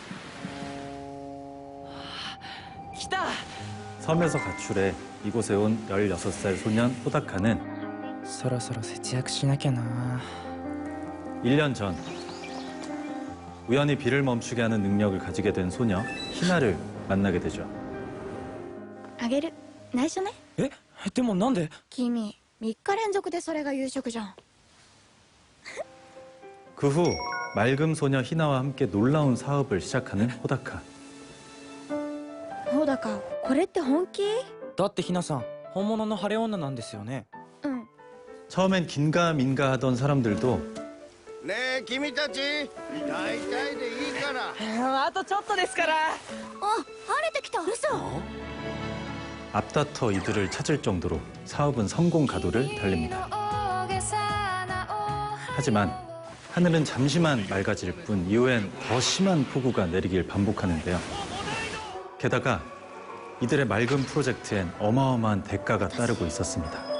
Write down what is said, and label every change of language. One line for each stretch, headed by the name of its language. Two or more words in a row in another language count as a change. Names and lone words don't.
Korean: 섬에서 가출해 이곳에 온 16살 소년 호다카는 1년 전 우연히 비를 멈추게 하는 능력을 가지게 된 소녀 희나를 만나게 되죠.
Japanese: あげる。内緒ね。え、でもなんで？君、3日連続でそれが夕食じゃん。
Korean: 그 후 맑음 소녀 희나와 함께 놀라운 사업을 시작하는 호다카.
Japanese: ほうだか、これって本気？だってひなさん、本物の晴れ女なんですよね。
Korean: 처음엔 긴가민가 하던 사람들도
Japanese: ねえ君たち大体でいいから。あとちょっとですから。あ、晴れてきた。嘘。
Korean: 앞다퉈 이들을 찾을 정도로 사업은 성공 가도를 달립니다. 하지만 하늘은 잠시만 맑아질 뿐 이후엔 더 심한 폭우가 내리길 반복하는데요. 게다가 이들의 맑은 프로젝트엔 어마어마한 대가가 따르고 있었습니다.